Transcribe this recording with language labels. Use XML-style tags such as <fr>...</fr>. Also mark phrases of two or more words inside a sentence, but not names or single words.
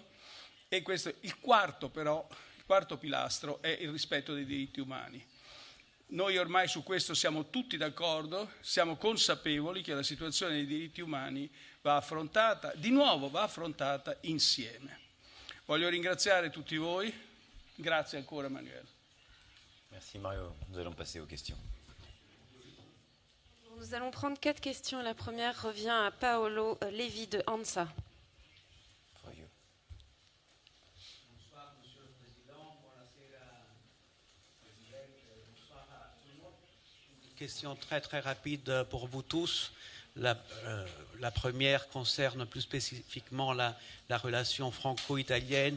<it>E questo, il quarto pilastro è il rispetto dei diritti umani. Noi ormai su questo siamo tutti d'accordo, siamo consapevoli che la situazione dei diritti umani va affrontata insieme. Voglio ringraziare tutti voi, grazie ancora Manuel.</it> <fr>Merci Mario, nous allons passer aux questions. Nous allons prendre 4 questions. La première revient à Paolo Levi de ANSA.</fr> <en>For you.</en> <fr>Bonsoir, Monsieur le Président.</fr> <it>Buonasera, Presidente.</it> <fr>Bonsoir à tout le monde. Une question très très rapide pour vous tous. La première concerne plus spécifiquement la relation franco-italienne.</fr>